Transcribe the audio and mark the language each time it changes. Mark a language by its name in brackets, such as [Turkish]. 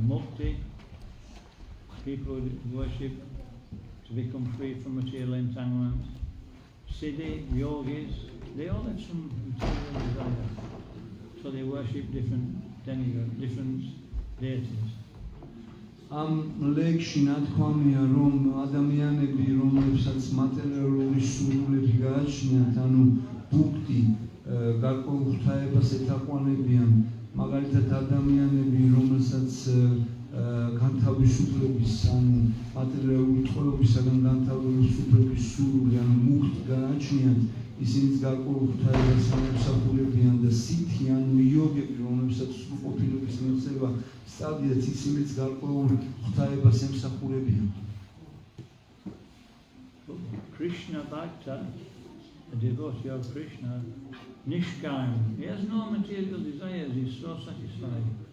[English] Mukti, people who worship to become free from material entanglement. Siddhi, yogis, they all have some material desire. So they worship different demigods, different deities. [Georgian] ამ ლექსში ნათქვამია, რომ ადამიანები, რომლებსაც მატერიალური სურვილები გააჩნიათ, ანუ ბუქტი, გარკვეულ ღვთაებას ეთაყვანებიან, მაგალითად ადამიანები, რომელსაც განთავისუფლების, ანუ მატერიალური ტყვეობისაგან განთავისუფლების სურვილი, ანუ მუქტი გააჩნიათ, ისინიც გარკვეულ ღვთაებას ამსახურებიან და სითი, ანუ იოგები, რომლებსაც სრულყოფილების მიღწევა სტადიაც, ისინიც გარკვეულ ღვთაებას ემსახურებიან. [English] Krishna Bhakta, a devotee of Krishna, Nishkam, he has no material desires, he's so satisfied.